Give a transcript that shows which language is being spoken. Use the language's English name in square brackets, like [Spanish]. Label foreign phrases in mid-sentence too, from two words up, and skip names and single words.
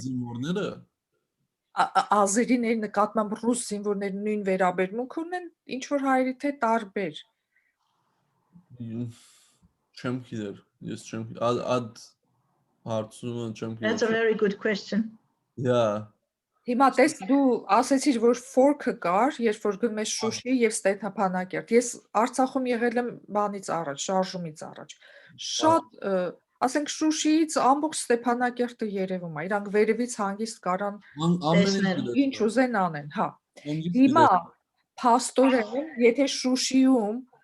[Armenian] Զինվորները Ազերիների նկատմամբ ռուս զինվորների նույն վերաբերմունք ունեն, ինչ որ հայերի թե տարբեր։ Չեմ գիտեր, ես չեմ ad հարցումը չեմ գիտեր։ [English] That's a very good question. Yeah. [Armenian] Հիմա տես դու ասեցիր, որ fork-ը կար, երբ որ գնում ես Շուշի եւ Ստեփանագերտ։ Ես Արցախում եղել եմ բանից առաջ, շարժումից առաջ։ Շատ, ասենք Շուշիից ամբողջ Ստեփանագերտը երևում է։ Իրանք վերևից հանգիստ կարան ինչ ուզեն անեն, հա։ Հիմա փաստորեն, եթե Շուշիում